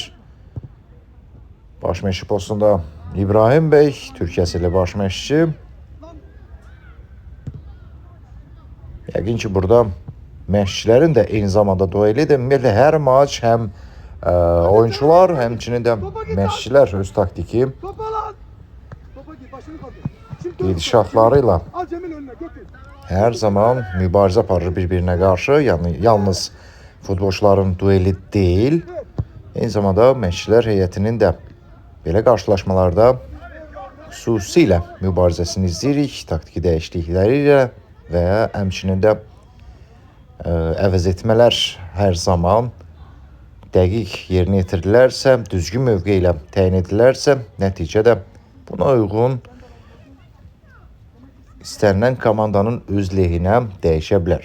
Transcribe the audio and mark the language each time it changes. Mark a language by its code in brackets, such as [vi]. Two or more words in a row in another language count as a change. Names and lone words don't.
[az] Baş məşqçi postunda İbrahim bəy, Türkiyəli baş məşqçi. Yəqin ki burada məşqçilərin də eyni zamanda duel edilməli. Hər maç həm oyuncular, həmçinin də məşqçilər öz taktiki [tr] Topa lan. Topa git başını kaldır. [az] gedişatlarıyla [tr] Al Cemil önüne götür. [az] her zaman mübarizə aparır bir-birinə qarşı. Yəni yalnız futbolçuların dueli deyil, eyni zamanda məşqçilər heyətinin də belə qarşılaşmalarda xüsusilə mübarizəsini izləyirik, taktiki dəyişiklikləri ilə və həmçinin də əvəz etmələr hər zaman dəqiq yerinə yetirilərsə, düzgün mövqe ilə təyin edilərsə, nəticədə buna uyğun istənilən komandanın öz lehinə dəyişə bilər.